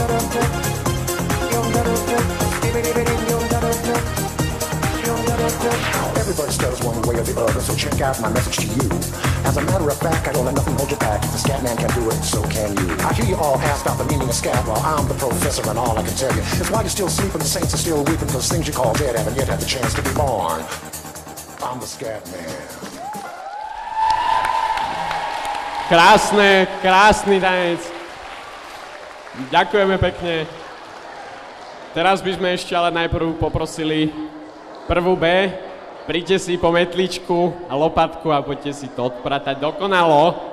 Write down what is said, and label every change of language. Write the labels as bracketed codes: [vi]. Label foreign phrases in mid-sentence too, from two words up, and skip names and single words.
[en] Everybody stutters one way or the other, so check out my message to you. As a matter of fact, I don't let nothing hold you back. If the scat man can do it, so can you. I hear you all ask about the meaning of scat. Well, I'm the professor, and all I can tell you is why you're still sleeping, the saints are still weeping, those things you call dead haven't yet had the chance to be born. I'm the scat man. [sk] Krásny tanec. Ďakujeme pekne. Teraz by sme ešte ale najprv poprosili prvú B. Príďte si po metličku a lopatku a poďte si to odpratať dokonalo.